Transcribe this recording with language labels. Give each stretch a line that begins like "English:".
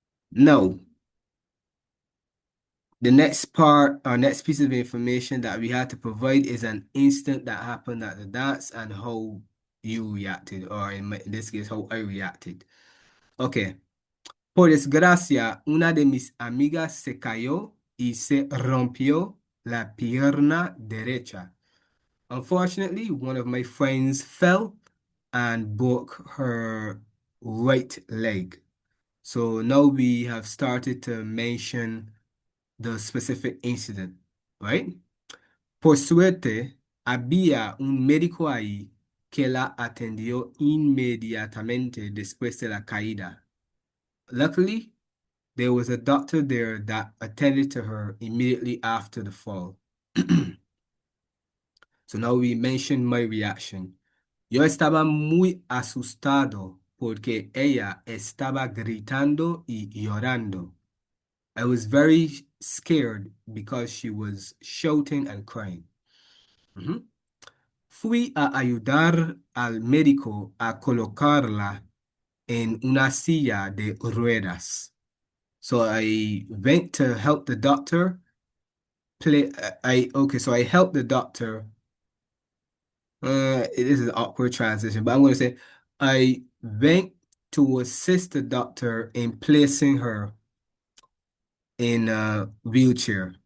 English: Now, the next part, our next piece of information that we had to provide is an incident that happened at the dance and how you reacted, or in this case, how I reacted. Okay.
Spanish: Por desgracia, una de mis amigas se cayó y se rompió la pierna derecha.
English: Unfortunately, one of my friends fell and broke her right leg. So now we have started to mention the specific incident, right?
Spanish: Por suerte, había un médico ahí que la atendió inmediatamente después de la caída.
English: Luckily, there was a doctor there that attended to her immediately after the fall. So now we mention my reaction.
Spanish: Yo estaba muy asustado porque ella estaba gritando y llorando.
English: I was very scared because she was shouting and crying. Mhm.
Spanish: Fui a ayudar al médico a colocarla en una silla de ruedas.
English: So I went to help the doctor so I helped the doctor. It is an awkward transition, but I'm going to say I went to assist the doctor in placing her in a wheelchair.